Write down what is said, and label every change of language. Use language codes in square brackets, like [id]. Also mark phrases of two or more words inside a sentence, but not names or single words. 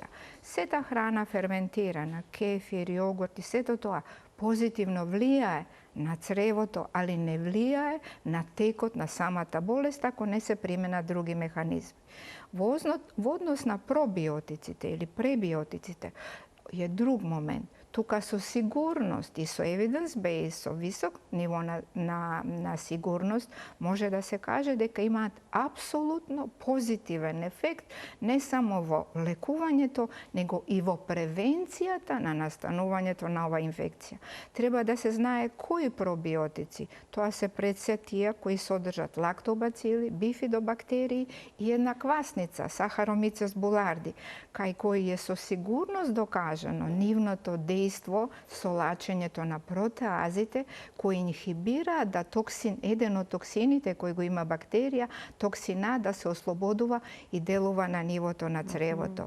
[mk] Сета храна ферментирана, кефир, јогурт и сето тоа позитивно влијае на цревото, али не влијае на текот на самата болест ако не се применат други механизми. Во однос на пробиотиците или пребиотиците е друг момент. Тука со сигурност и со [en] evidence-based, [mk] со висок ниво на сигурност, може да се каже дека имаат апсолутно позитивен ефект не само во лекувањето, него и во превенцијата на настанувањето на ова инфекција. Треба да се знае кои пробиотици. Тоа се пред се тие кои содржат лактобацили, бифидобактерии и една квасница, Saccharomyces boulardii, кај кои е со сигурност докажано нивното дејство со лачењето на протеазите кои инхибираат да еден од токсините кои го има бактерија, токсина да се ослободува и делува на нивото на цревото.